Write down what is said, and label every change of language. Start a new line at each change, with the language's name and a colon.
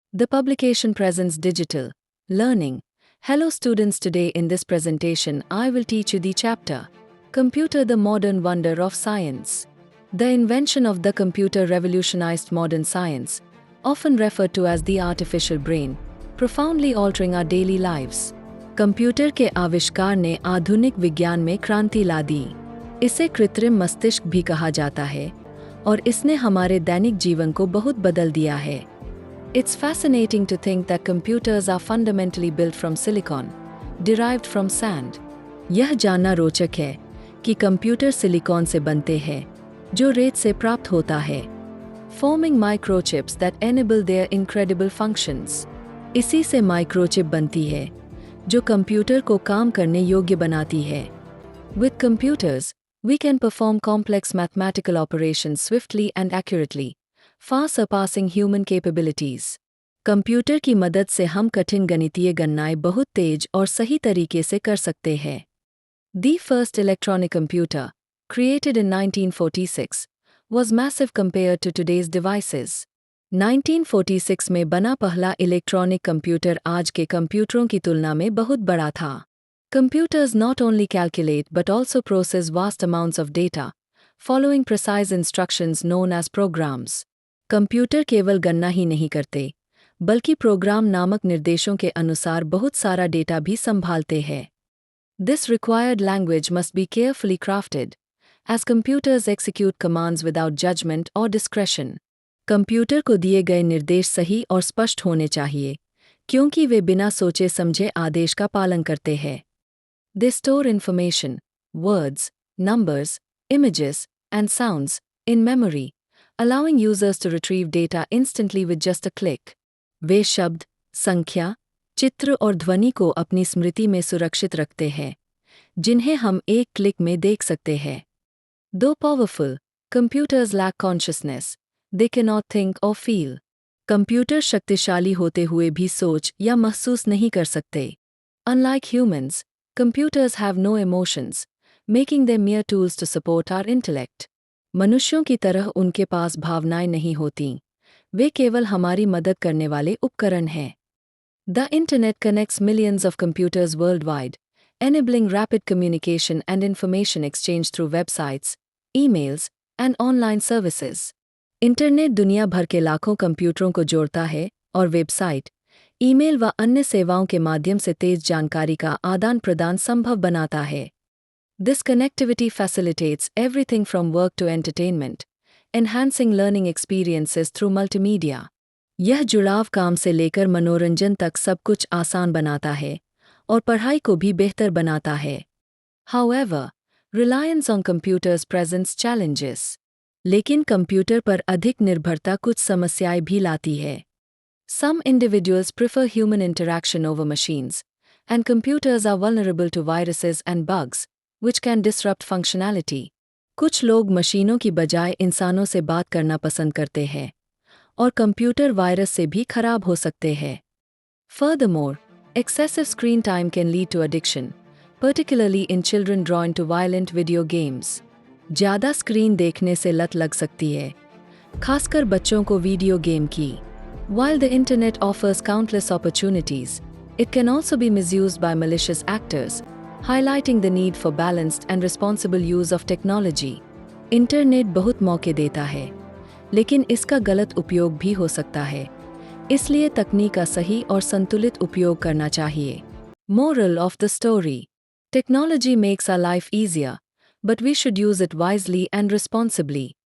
English: The publication presents digital learning. Hello students, today in this presentation I will teach you the chapter Computer, the Modern Wonder of Science. The invention of the computer revolutionized modern science, often referred to as the artificial brain, profoundly altering our daily lives.
Hindi: Computer के आविष्कार ने आधुनिक विज्ञान में क्रांति ला दी। इसे कृत्रिम मस्तिष्क भी कहा जाता है और इसने हमारे दैनिक जीवन को बहुत बदल दिया है।
English: It's fascinating to think that computers are fundamentally built from silicon, derived from sand.
Hindi: यह जानना रोचक है कि कंप्यूटर सिलिकॉन से बनते हैं, जो रेत से प्राप्त होता है,
English: forming microchips that enable their incredible functions.
Hindi: इसी से माइक्रोचिप बनती है, जो कंप्यूटर को काम करने योग्य बनाती है।
English: With computers, we can perform complex mathematical operations swiftly and accurately, far surpassing human capabilities.
Hindi: Computer की मदद से हम कठिन गणितीय गणनाएं बहुत तेज और सही तरीके से कर सकते हैं।
English: The first electronic computer, created in 1946, was massive compared to today's devices.
Hindi: 1946 में बना पहला इलेक्ट्रॉनिक कंप्यूटर आज के कंप्यूटरों की तुलना में बहुत बड़ा था।
English: Computers not only calculate but also process vast amounts of data, following precise instructions known as programs.
Hindi: Computer केवल गणना ही नहीं करते, बल्कि प्रोग्राम नामक निर्देशों के अनुसार बहुत सारा डेटा भी संभालते हैं।
English: This required language must be carefully crafted, as computers execute commands without judgment or discretion.
Hindi: Computer को दिए गए निर्देश सही और स्पष्ट होने चाहिए, क्योंकि वे बिना सोचे समझे आदेश का पालन करते हैं।
English: They store information, words, numbers, images, and sounds, in memory, allowing users to retrieve data instantly with just a click.
Hindi: वे शब्द, संख्या, चित्र और ध्वनि को अपनी स्मृति में सुरक्षित रखते हैं, जिन्हें हम एक क्लिक में देख सकते हैं।
English: Though powerful, computers lack consciousness. They cannot think or feel.
Hindi: Computer शक्तिशाली होते हुए भी सोच या महसूस नहीं कर सकते।
English: Unlike humans, computers have no emotions, making them mere tools to support our intellect.
Hindi: मनुष्यों की तरह उनके पास भावनाएं नहीं होतीं, वे केवल हमारी मदद करने वाले उपकरण हैं।
English: The Internet connects millions of computers worldwide, enabling rapid communication and information exchange through websites, emails, and online services.
Hindi: Internet दुनिया भर के लाखों कंप्यूटरों को जोड़ता है और वेबसाइट, ईमेल व अन्य सेवाओं के माध्यम से तेज जानकारी का आदान प्रदान संभव बनाता है।
English: This connectivity facilitates everything from work to entertainment, enhancing learning experiences through multimedia.
Hindi: यह जुड़ाव काम से लेकर मनोरंजन तक सब कुछ आसान बनाता है और पढ़ाई को भी बेहतर बनाता है।
English: However, reliance on computers presents challenges.
Hindi: लेकिन कंप्यूटर पर अधिक निर्भरता कुछ समस्याएं भी लाती है।
English: Some individuals prefer human interaction over machines, and computers are vulnerable to viruses and bugs, which can disrupt functionality.
Hindi: कुछ लोग मशीनों की बजाय इंसानों से बात करना पसंद करते हैं, और कंप्यूटर वायरस से भी खराब हो सकते हैं।
English: Furthermore, excessive screen time can lead to addiction, particularly in children drawn to violent video games.
Hindi: ज़्यादा स्क्रीन देखने से लत लग सकती है, खासकर बच्चों को वीडियो गेम की।
English: While the internet offers countless opportunities, it can also be misused by malicious actors, highlighting the need for balanced and responsible use of technology.
Hindi: Internet बहुत मौके देता है, लेकिन इसका गलत उपयोग भी हो सकता है, इसलिए तकनीक का सही और संतुलित उपयोग करना चाहिए।
English: Moral of the story: Technology makes our life easier, but we should use it wisely and responsibly.